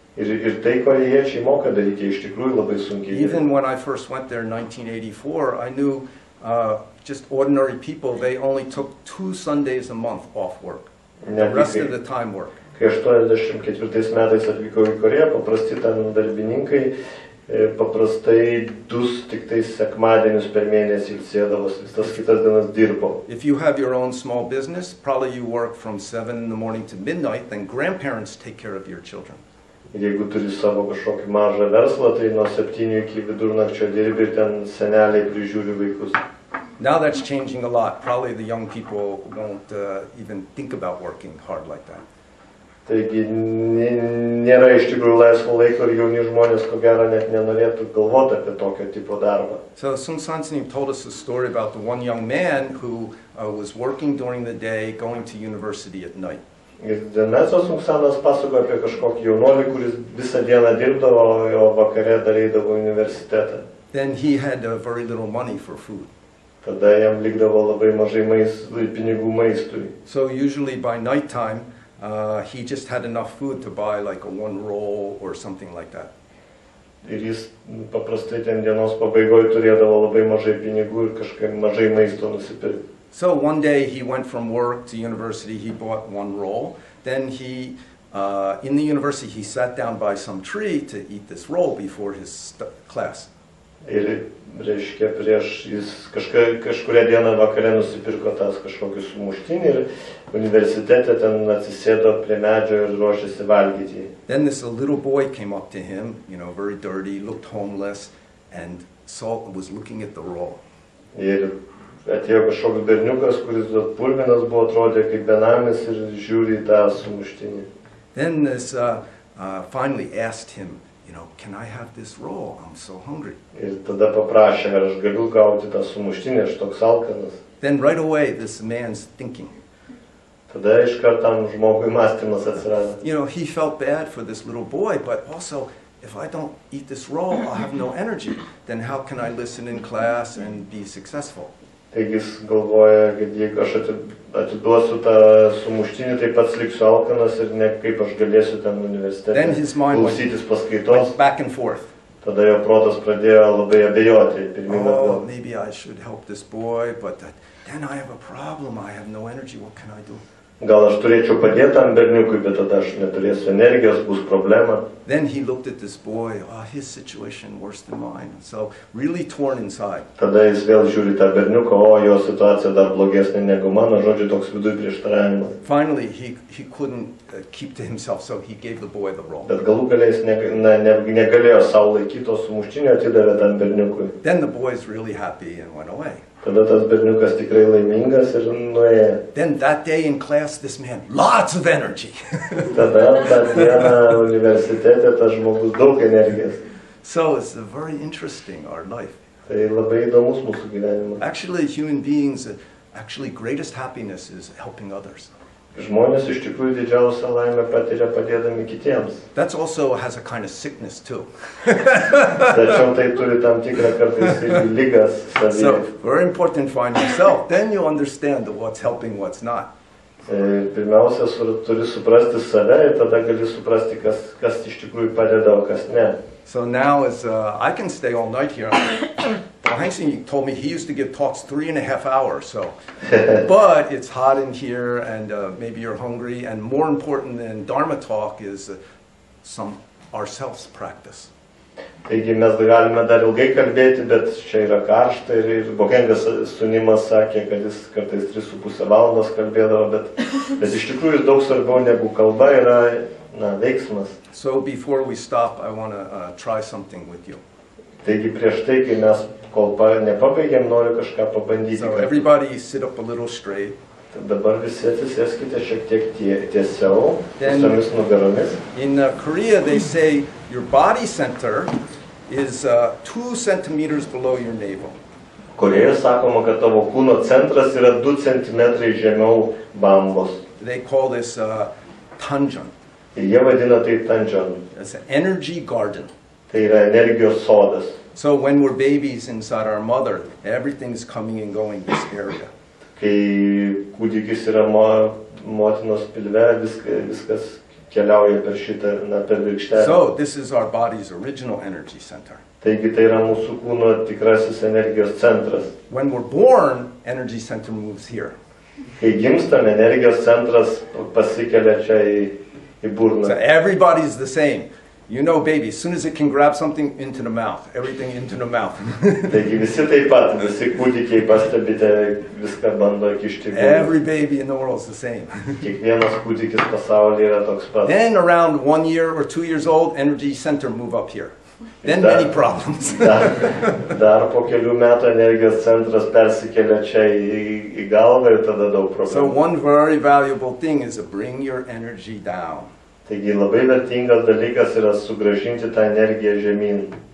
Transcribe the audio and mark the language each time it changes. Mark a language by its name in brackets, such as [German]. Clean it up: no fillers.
[Lithuanian] Ir tai korėjiečiai moka daryti, iš tikrųjų labai sunkiai. [English] Even when I first went there in 1984, I knew just ordinary people, they only took 2 Sundays a month off work. The rest of the time work. [Lithuanian] Kai 84 metais atvykau į Koreją, paprasti ten darbininkai paprastai 2 tik tai sekmadienius per mėnesį ilsėdavos, visas kitas dienas dirbo. [English] If you have your own small business, probably you work from 7 in the morning to midnight, then grandparents take care of your children. [Lithuanian] Ir jeigu turi savo kažkokį mažą verslą, tai nuo 7 iki vidurnakčio dirbi ir ten seneliai prižiūri vaikus. [English] Now that's changing a lot. Probably the young people won't even think about working hard like that. [Lithuanian] Taigi nėra iš tikrųjų laisvo laiko ir jauni žmonės ko gero net nenorėtų galvoti apie tokio tipo darbą. [English] So Sunim told us a story about the one young man who was working during the day, going to university at night. [Lithuanian] Ir Denetso Sungsanas pasakojo apie kažkokį jaunolį, kuris visą dieną dirbdavo, o vakare dar eidavo į universitetą. [English] Then he had very little money for food. [Lithuanian] Tada jam likdavo labai mažai pinigų maistui. [English] So usually by nighttime, he just had enough food to buy like a 1 roll or something like that. [Lithuanian] Ir jis paprastai ten dienos pabaigoje turėdavo labai mažai pinigų ir kažkaip mažai maisto nusipirkti. [English] So one day he went from work to university, he bought 1 roll. Then he, in the university, he sat down by some tree to eat this roll before his class. [Lithuanian] Ir reiškia, prieš jis kažkuria dieną vakare nusipirko tas kažkokius sumuštinį ir universitete ten atsisėdo prie medžio ir ruošėsi valgyti. [English] Then this little boy came up to him, you know, very dirty, looked homeless, and was looking at the roll. [Lithuanian] Ir atėjo kažkoks berniukas, kuris purvinas buvo, atrodė kaip benamis ir žiūri į tą sumuštinį. [English] Then this finally asked him, you know, can I have this roll? I'm so hungry. [Lithuanian] Ir tada paprašė, ar aš galiu gauti tą sumuštinį, aš toks alkanas. [English] Then right away this man's thinking. [Lithuanian] Tada iš kartam žmogui mąstymas atsirado. [English] You know, he felt bad for this little boy, but also if I don't eat this roll, I'll have no energy. Then how can I listen in class and be successful? [Lithuanian] Taigi jis galvoja, kad jeigu aš atiduosiu tą sumuštinį, tai pats liksiu alkanas ir ne kaip aš galėsiu ten universitete klausytis paskaitos. [English] Back and forth. [Lithuanian] Tada jo protas pradėjo labai abejoti. [English] Oh, maybe I should help this boy, but then I have a problem. I have no energy. What can I do? [Lithuanian] Gal aš turėčiau padėti tam berniukui, bet tada aš neturėsiu energijos, bus problema. [English] Then he looked at this boy, his situation worse than mine, so really torn inside. [Lithuanian] Tada jis vėl žiūri tą berniuką, jo situacija dar blogesnė negu mano, žodžiu, toks viduj prieštaravimas. [English] Finally, he couldn't keep to himself, so he gave the boy the roll. [Lithuanian] Bet galų gale jis negalėjo savo laikyti to sumuštinio, atidavė tam berniukui. [English] Then the boy's really happy and went away. [Lithuanian] Tada tas berniukas tikrai laimingas ir nuėjo. [English] Then that day in class, this man, lots of energy. [Lithuanian] Tada tą dieną universitete tas žmogus daug energijos. [English] So it's very interesting, our life. [Lithuanian] Tai labai įdomus mūsų gyvenimas. [English] Actually, human beings, greatest happiness is helping others. [Lithuanian] Žmonės iš tikrųjų didžiausią laimę patiria padėdami kitiems. [English] That also has a kind of sickness too. [Lithuanian] Tačiau tai turi tam tikrą kartais ligas savyje. [English] So very important to find yourself. Then you understand what's helping, what's not. [Lithuanian] Pirmiausia, turi suprasti save ir tada gali suprasti, kas iš tikrųjų padeda, o kas ne. [English] So now I can stay all night here. Heinz told me he used to give talks 3.5 hours, so. But it's hot in here, and maybe you're hungry, and more important than Dharma talk is our self-practice. [Lithuanian] Taigi mes galime dar ilgai kalbėti, bet čia yra karšta ir Bongas Sunimas sakė, kad jis kartais 3,5 valandos kalbėdavo, bet iš tikrųjų daug svarbiau negu kalba yra veiksmas. [English] So before we stop, I want to try something with you. [Lithuanian] Taigi prieš tai, kai mes kol nepabaigėm, noriu kažką pabandyti. [English] So everybody sit up a little straight. [Lithuanian] Dabar visi atsisėskite šiek tiek tiesiau, visomis nugaromis. [English] In Korea, they say your body center is 2 centimeters below your navel. [Lithuanian] Korėjoje sakoma, kad tavo kūno centras yra 2 centimetrai žemiau bambos. [English] They call this tanjan. [Lithuanian] Ir jie vadina tai tanjan. [English] It's an energy garden. [Lithuanian] Tai yra energijos sodas. [English] So when we're babies inside our mother, everything's coming and going this area. [Lithuanian] Kai kūdikis yra motinos pilve, viskas keliauja per šitą, per virkštelę. [English] So this is our body's original energy center. [Lithuanian] Taigi tai yra mūsų kūno tikrasis energijos centras. [English] When we're born, energy center moves here. [Lithuanian] Kai gimstam, energijos centras pasikelia čia į burną. [English] So everybody's the same. You know, baby, as soon as it can grab something, into the mouth. Everything into the mouth. [Lithuanian] Taigi visi taip pat, visi kūdikiai pastebite, viską bando kišti į burną. [English] Every baby in the world is the same. [Lithuanian] Kiekvienas kūdikis pasaulyje yra toks pats. [English] Then around 1 year or 2 years old, energy center move up here. Then many problems. [Lithuanian] Dar po kelių metų energijos centras persikelia čia į galvą ir tada daug problemų. [English] So one very valuable thing is to bring your energy down. [Lithuanian] Taigi labai vertingas dalykas yra sugrąžinti tą energiją žemyn.